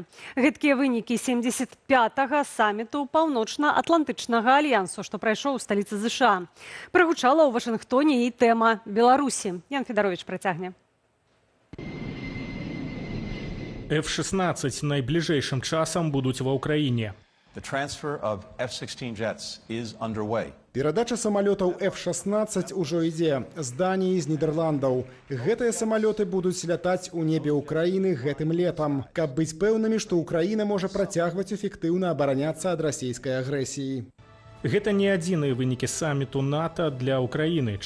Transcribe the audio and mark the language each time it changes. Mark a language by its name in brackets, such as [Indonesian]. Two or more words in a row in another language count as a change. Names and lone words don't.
[Belarusian] Гэткія вынікі 75-га саміту Паўночна-Атлантычнага альянсу, што прайшоў у сталіцы ЗША. Прагучала ў Вашынгтоне і тэма Беларусі. Ян Федарович працягне. F-16 найбліжэйшым часам будуць ва ўкраіне. [English] The transfer of F-16 jets is underway. [Belarusian] Перадача самолетаў F-16 ужо ідзе з Даніі, з Нідерландаў. Гэтыя самолеты будуць лятаць у небе Украіны гэтым летам, каб быць пэўнымі, што Украіна можа працягваць эфектыўна абараняцца ад расійскай агрэсіі. Гэта не адзіныя вынікі саміту НАТО для Украіны.